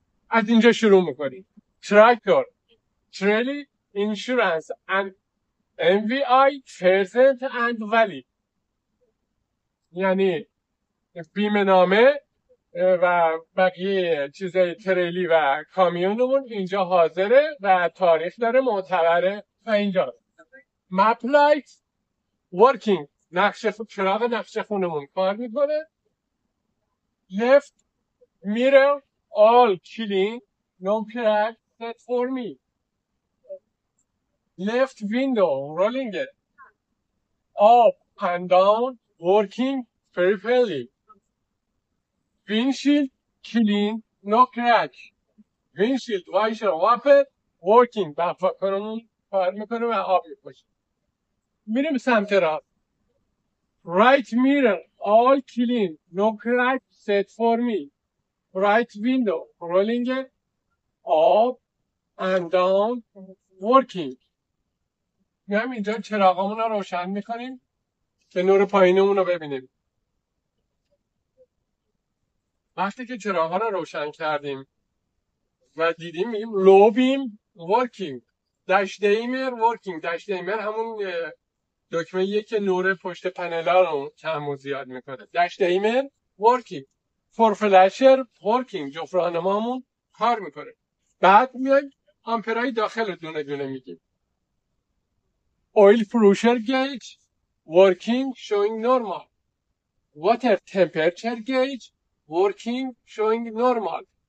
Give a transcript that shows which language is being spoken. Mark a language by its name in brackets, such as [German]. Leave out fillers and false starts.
[Persian] از اینجا شروع میکنی. تراکتور، تریلی، اینشورنس [English] and MVI present and valid، [Persian] یعنی بیمه نامه و بقیه چیزای تریلی و کامیونمون اینجا حاضره و تاریخ داره، معتبره و اینجا مپ لایت ورکینگ، چراغ نقشه خونمون کار میکنه. [English] left mirror all clean no crack set for me. left window rolling it up and down working perfectly. windshield clean no crack. [Persian] windshield وایشر واپر working، بفاکرمون کار میکنه و آب میپاشه. میریم سمت راست. [English] right mirror all clean no crack set for me. right window rolling it up and down working. [Persian] میایم اینجا چراغامون رو روشن میکنیم که نور پایینمون رو ببینیم. وقتی که چراغا رو روشن کردیم و دیدیم میگیم [English] low beam working. [Persian] دش دیمر working. دش دیمر همون دکمه‌ایه که نور پشت پنلا رو کم و زیاد میکنه. [English] Dash dimmer working. Four flasher working. [Persian] جفت راهنمامون کار میکنه. بعد میایم آمپرهای داخل رو دونه دونه میگیم. [English] oil pressure gauge working showing normal. Water temperature gauge working showing normal.